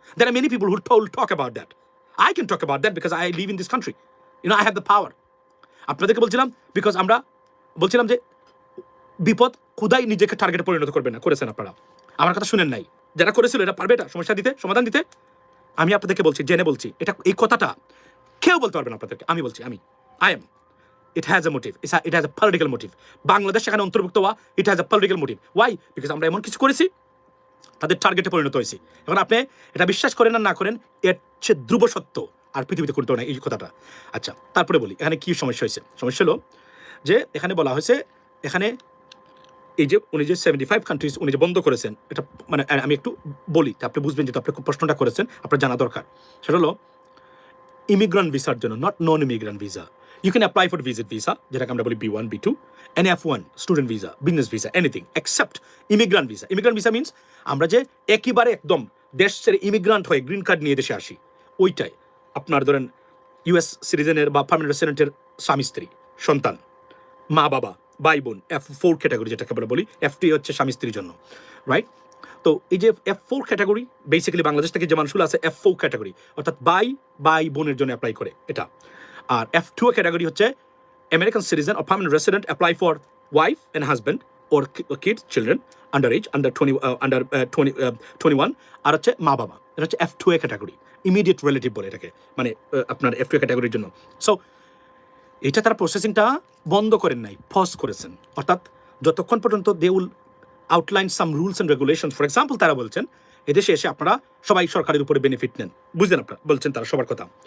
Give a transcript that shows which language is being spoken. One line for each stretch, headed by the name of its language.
English: There are many people who talk about that. I can talk about that because I live in this country, I have the power.
Bangla: আপনাদেরকে বলছিলাম because আমরা বলছিলাম যে বিপদ খুদাই নিজেকে টার্গেটে পরিণত করবে না, করেছেন আপনারা। আমার কথা শুনেন নাই, যারা করেছিল এটা পারবে এটা সমস্যা দিতে, সমাধান দিতে। আমি আপনাদেরকে বলছি, জেনে বলছি, এটা এই কথাটা কেউ বলতে পারবে না আপনাদেরকে। আমি বলছি,
English: I am, it has a motive, it has a political motive.
Bangla: Bangladesh সেখানে অন্তর্ভুক্ত হওয়া,
English: it has a political motive. Why?
Bangla: Because আমরা এমন কিছু করেছি, তাদের টার্গেটে পরিণত হয়েছি। এখন আপনি এটা বিশ্বাস করেন আর না করেন, এর চেয়ে ধ্রুব সত্য আর পৃথিবীতে কোনটাও নাই এই কথাটা। আচ্ছা, তারপরে বলি এখানে কি সমস্যা হয়েছে। সমস্যা হলো যে এখানে বলা হয়েছে, এখানে এই যে উনি যে 75 কান্ট্রিজ উনি যে বন্ধ করেছেন, এটা মানে আমি একটু বলি, আপনি বুঝবেন, যেহেতু আপনি প্রশ্নটা করেছেন আপনার জানা দরকার। সেটা হলো ইমিগ্রান্ট ভিসার জন্য, not known immigrant visa.
English: You can apply for visit visa,
Bangla: যেটাকে আমরা বলি
English: B1, B2, and F1, student visa, business visa, anything except immigrant visa. Immigrant visa means
Bangla: আমরা যে একেবারে একদম দেশ ছেড়ে ইমিগ্রান্ট হয়ে গ্রিন কার্ড নিয়ে দেশে আসি, ওইটাই। আপনার ধরেন US সিটিজেনের বা পার্মানেন্ট রেসিডেন্টের স্বামী স্ত্রী, সন্তান, মা বাবা, ভাই বোন, F4 ক্যাটাগরি যেটাকে আমরা বলি। F3 হচ্ছে স্বামী স্ত্রীর জন্য, রাইট? তো এই যে F4 ক্যাটাগরি, বেসিক্যালি বাংলাদেশ থেকে যে মানুষগুলো আছে F4 ক্যাটাগরি, অর্থাৎ ভাই বোনের জন্য অ্যাপ্লাই করে এটা। আর F2 ক্যাটাগরি হচ্ছে American citizen
English: or permanent resident apply for wife and husband or kids, children under age, under 21,
Bangla: আর হচ্ছে মা বাবা। এটা হচ্ছে F2 ক্যাটাগরি, ইমিডিয়েট রিলেটিভ বলে এটাকে, মানে আপনার F2 ক্যাটাগরির জন্য। সো এটা তারা প্রসেসিংটা বন্ধ করেন নাই, পজ করেছেন। অর্থাৎ যতক্ষণ পর্যন্ত
English: They will outline some rules and regulation. For example
Bangla: তারা বলছেন এদেশে এসে আপনারা সবাই সরকারের উপরে বেনিফিট নেন, বুঝলেন আপনারা, বলছেন তারা সবার কথা।